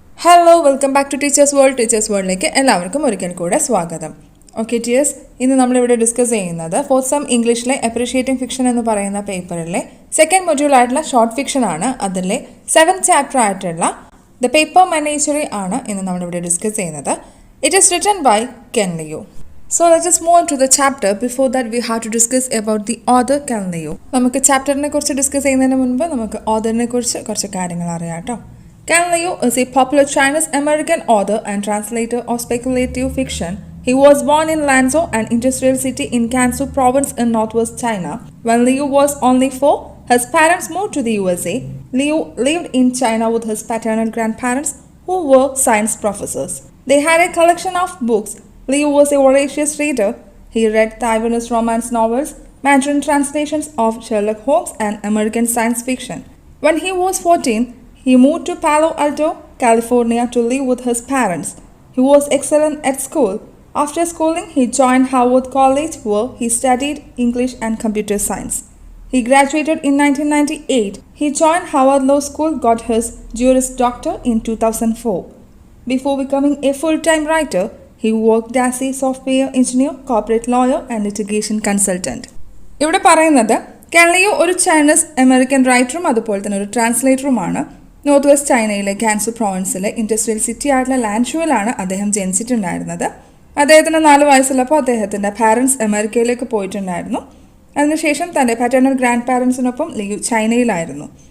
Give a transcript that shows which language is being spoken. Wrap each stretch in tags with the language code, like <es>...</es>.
<ml>Hello welcome back to teachers വേൾഡിലേക്ക് എല്ലാവർക്കും ഒരിക്കൽ കൂടെ സ്വാഗതം. ഓക്കെ ടീച്ചേഴ്സ്, ഇന്ന് നമ്മളിവിടെ ഡിസ്കസ് ചെയ്യുന്നത് ഫോർത്ത് സെം ഇംഗ്ലീഷിലെ അപ്രീഷിയേറ്റിംഗ് ഫിക്ഷൻ എന്ന് പറയുന്ന പേപ്പറിലെ സെക്കൻഡ് മൊഡ്യൂൾ ആയിട്ടുള്ള ഷോർട്ട് ഫിക്ഷൻ ആണ്. അതിലെ 7th ചാപ്റ്റർ ആയിട്ടുള്ള ദ പേപ്പർ മെനേജറി ആണ് ഇന്ന് നമ്മളിവിടെ ഡിസ്കസ് ചെയ്യുന്നത്.</ml> <en>It is written by Ken Liu. So let's just move on to the chapter. Before that we have to discuss about the author Ken Liu. നമുക്ക് ചാപ്റ്ററിനെ കുറിച്ച് discuss ചെയ്യുന്നതിന് മുൻപ് നമുക്ക് ഓഥറിനെ കുറിച്ച് കുറച്ച് കാര്യങ്ങൾ അറിയാം കേട്ടോ. Ken Liu is a popular Chinese-American author and translator of speculative fiction. He was born in Lanzhou, an industrial city in Gansu province in northwest China. When Liu was only 4, his parents moved to the USA. Liu lived in China with his paternal grandparents, who were science professors. They had a collection of books. Liu was a voracious reader. He read Taiwanese romance novels, Mandarin translations of Sherlock Holmes, and American science fiction. When he was 14, he moved to Palo Alto, California to live with his parents. He was excellent at school. After schooling, he joined Harvard College, where he studied English and computer science. He graduated in 1998. He joined Harvard Law School, got his Juris Doctor in 2004. Before becoming a full-time writer, he worked as a software engineer, corporate lawyer, and litigation consultant.</en> <ml>ഇവിടെ പറയുന്നത് Ken Liu ഒരു Chinese American റൈറ്ററും അതുപോലെ തന്നെ ഒരു ട്രാൻസ്ലേറ്ററുമാണ്. North west ചൈനയിലെ Gansu പ്രോവിൻസിലെ industrial city ആയിട്ടുള്ള ലാൻഷുവിലാണ് അദ്ദേഹം ജനിച്ചിട്ടുണ്ടായിരുന്നത്. അദ്ദേഹത്തിന് 4 വയസ്സുള്ളപ്പോൾ അദ്ദേഹത്തിൻ്റെ പാരൻസ് അമേരിക്കയിലേക്ക് പോയിട്ടുണ്ടായിരുന്നു. അതിനുശേഷം തൻ്റെ പാറ്റേണൽ ഗ്രാൻഡ് പാരൻസിനൊപ്പം ലിയു ചൈനയിലായിരുന്നു.</ml>